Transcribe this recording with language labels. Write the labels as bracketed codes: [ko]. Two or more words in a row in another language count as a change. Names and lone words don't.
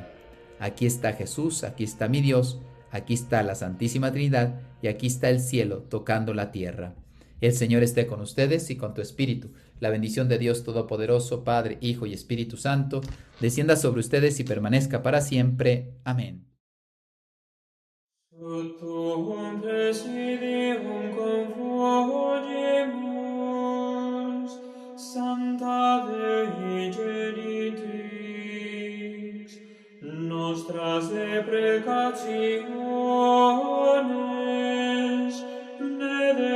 [es] Aquí está Jesús, aquí está mi Dios, aquí está la Santísima Trinidad y aquí está el cielo tocando la tierra. El Señor esté con ustedes y con tu espíritu. La bendición de Dios Todopoderoso, Padre, Hijo y Espíritu Santo, descienda sobre ustedes y permanezca para siempre. Amén. [la] Tuum presidium confogemus, Sancta Dei Genitrix, nostras deprecationes, ne